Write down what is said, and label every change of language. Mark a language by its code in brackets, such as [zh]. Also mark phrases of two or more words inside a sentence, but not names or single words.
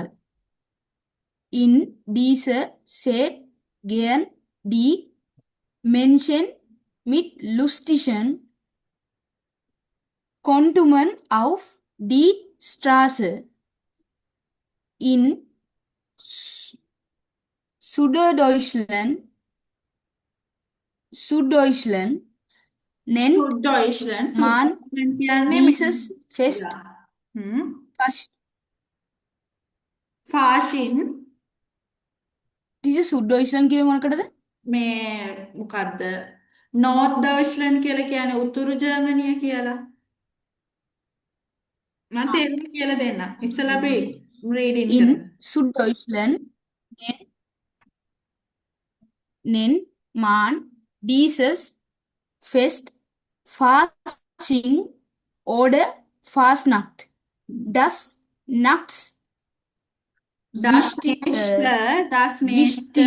[de] In dieser Zeit gehen die Menschen mit lustigen Kostümen auf die Straße. In Süddeutschland nennt Deutschland man [si] කියන්නේ [de] dieses Fest හ්ම්. Fasch. [si] ෆාෂින් ටීචර් සුඩ්ඩොයිස්ලන්ඩ් කිව්වේ මොනකටද? මේ මොකද්ද නෝර්ත් ඩර්ෂ්ලන්ඩ් කියලා කියන්නේ උතුරු ජර්මනිය කියලා මම තේරුම කියලා දෙන්නම් ඉස්සලා අපි රීඩින් [de] In [si] කරමු [de] Süddeutschland nennt man dieses Fest Fasching oder Fasnacht. Das Nachts das nächste